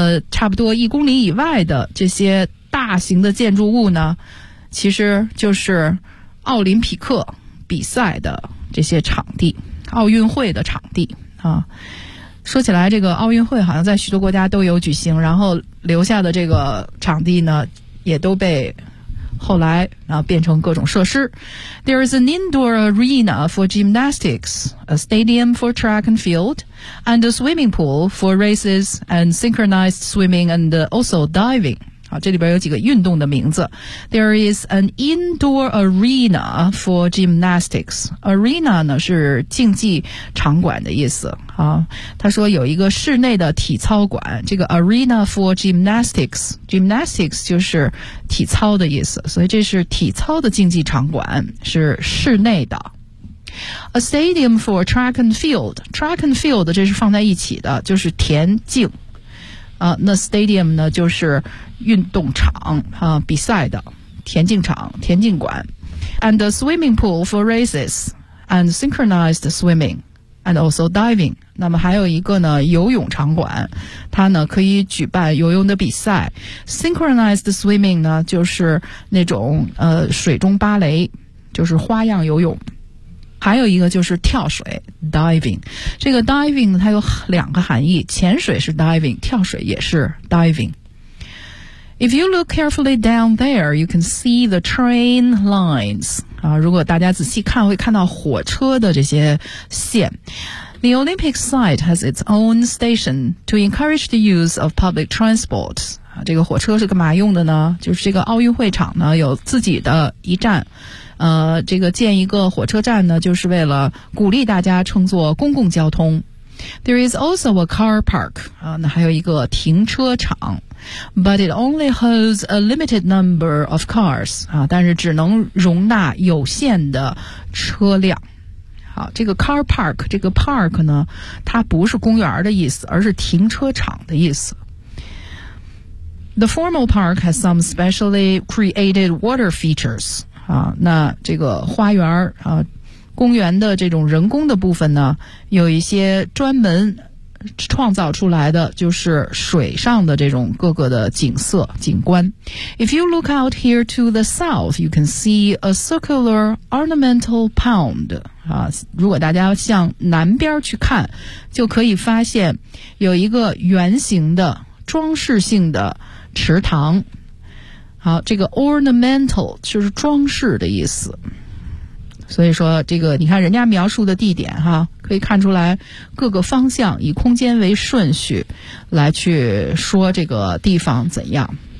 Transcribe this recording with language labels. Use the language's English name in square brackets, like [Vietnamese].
[Chinese] 差不多一公里以外的这些大型的建筑物呢，其实就是奥林匹克比赛的这些场地，奥运会的场地啊。说起来这个奥运会好像在许多国家都有举行，然后留下的这个场地呢也都被后来啊变成各种设施。 [English] There is an indoor arena for gymnastics, a stadium for track and field, and a swimming pool for races and synchronized swimming and also diving. [Chinese] 好，这里边有几个运动的名字。 [English] There is an indoor arena for gymnastics. [Chinese] Arena 呢是竞技场馆的意思。好，他说有一个室内的体操馆，这个 [English] arena for gymnastics, gymnastics [Chinese] 就是体操的意思，所以这是体操的竞技场馆，是室内的。 [English] A stadium for track and field, track and field [Chinese] 这是放在一起的，就是田径。那 stadium 呢就是运动场啊，比赛的田径场、田径馆。 [English] And a swimming pool for races and synchronized swimming. And also diving. [Chinese] 那么还有一个呢，游泳场馆，它呢可以举办游泳的比赛。 Synchronized swimming 呢，就是那种水中芭蕾，就是花样游泳。还有一个就是跳水 diving。这个 diving 它有两个含义，潜水是 diving， 跳水也是 diving。 [English] If you look carefully down there, you can see the train lines. [Chinese] 啊，如果大家仔细看，会看到火车的这些线。 [English] The Olympic site has its own station to encourage the use of public transport. [Chinese] 啊，这个火车是干嘛用的呢？就是这个奥运会场呢，有自己的一站。这个建一个火车站呢，就是为了鼓励大家乘坐公共交通。 [English] There is also a car park. [Chinese] 啊，那还有一个停车场。 [English] But it only holds a limited number of cars. [Chinese] 啊，但是只能容纳有限的车辆。好，这个 car park， 这个 park 呢，它不是公园的意思，而是停车场的意思。 [English] The formal park has some specially created water features. [Chinese] 啊，那这个花园啊，公园的这种人工的部分呢，有一些专门创造出来的就是水上的这种各个的景色景观。 [English] If you look out here to the south, you can see a circular ornamental pond. [Chinese] 啊，如果大家向南边去看，就可以发现有一个圆形的装饰性的池塘。好，这个 ornamental 就是装饰的意思。所以说这个你看人家描述的地点哈，可以看出来各个方向以空间为顺序来去说这个地方怎样。